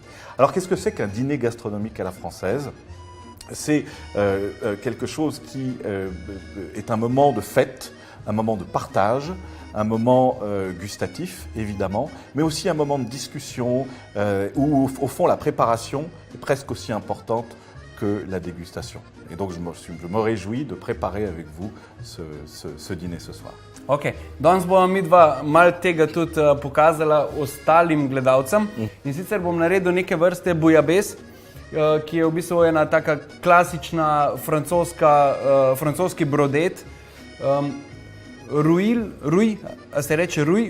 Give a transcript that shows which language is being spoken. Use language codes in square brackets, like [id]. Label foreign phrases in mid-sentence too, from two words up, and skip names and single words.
[fr] Alors qu'est-ce que c'est qu'un dîner gastronomique à la française ? C'est quelque chose qui est un moment de fête, un moment de partage, un moment gustatif, évidemment, mais aussi un moment de discussion où, au fond, la préparation est presque aussi importante que la dégustation. Et donc, je me réjouis de préparer avec vous ce dîner ce soir. [sl] Ok, danes bomo midva malo tega tudi pokazala ostalim gledalcem. In sicer bom naredil neke vrste bouillabaisse, ki je v bistvu ena taka klasična francoski brodet. Ruj, a se reče ruj?